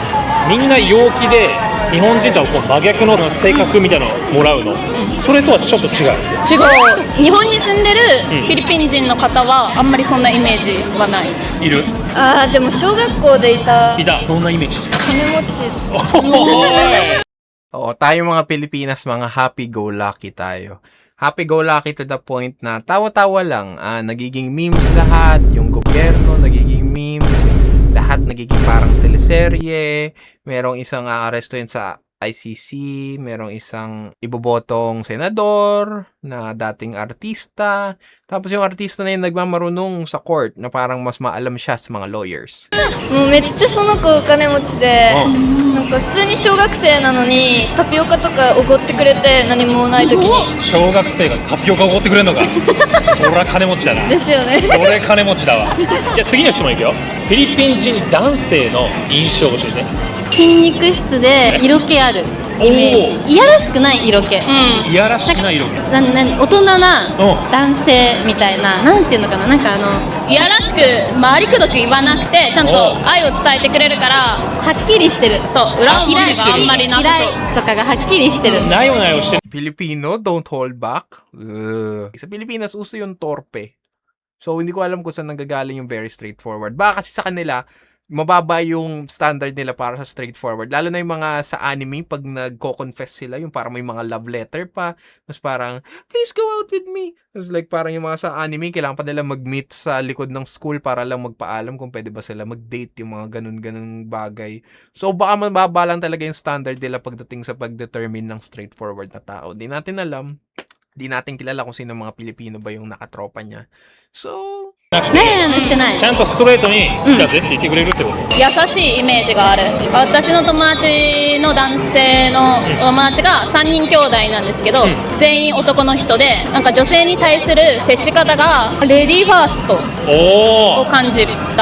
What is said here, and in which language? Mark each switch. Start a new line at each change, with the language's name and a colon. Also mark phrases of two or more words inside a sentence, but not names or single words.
Japanese: みんな陽気で日本人とはこう真逆の性格みたいなのをもらうの。それとはちょっと違う。違う。日本に住んでるフィリピン人の方はあんまりそんなイメージはない。いる？でも小学校でいたどんなイメージ？金持ち。
Filipino: Oo, tayo mga Pilipinas, mga happy-go-lucky tayo.
English: Happy-go-lucky to the point
Filipino: na tawa-tawa lang. Nagiging memes lahat, yung gobyerno nagiging memes, lahat nagiging parang teleserye, merong isang aarestuhin sa ICC, merong isang ibobotong senador na dating artista, tapos yung artista na yun nagmamarunong sa court na parang mas maalam siya sa mga lawyers.
Japanese: もうめっちゃその子お金持ちで、なんか普通に小学生なのにタピオカとかおごってくれて何もない時に。小学生がタピオカおごってくれるのか。そりゃ金持ちだな。ですよね。それ金持ちだわ。じゃあ次の質問いくよ。フィリピン人男性の印象を教えて。筋肉質で色気あるイメージ。いやらしくない色気。いやらしくない色気。大人な男性みたいな、なんていうのかな、なんかいやらしく回りくどく言わなくてちゃんと愛を伝えてくれるからはっきりしてる。そう、裏表があんまりなさそう。嫌いとかがはっきりしてる。なよなよしてる。
English: Filipino, don't hold back.
Filipino: Sa Pilipinas, uso yung torpe. So, hindi ko alam kung saan nanggagaling yung
English: very straightforward.
Filipino: Baka kasi sa kanila, mababa yung standard nila para sa straightforward. Lalo na yung mga sa anime, pag nagko-confess sila, yung parang may mga love letter pa. Tapos parang,
English: please go out with me.
Filipino: Tapos like parang yung mga sa anime, kailangan pa nila mag-meet sa likod ng school para lang magpaalam kung pwede ba sila mag-date, yung mga ganun-ganun bagay. So baka mababa lang talaga yung standard nila pagdating sa pag-determine ng straightforward na tao. Di natin alam. Di natin kilala kung sino mga Pilipino ba yung nakatropa niya. So,
Japanese: してない。ちゃんとストレートに好きだぜって言ってくれるってこと？優しいイメージがある。私の友達の男性の友達が3人兄弟なんですけど、全員男の人で、なんか女性に対する接し方がレディーファーストを感じた。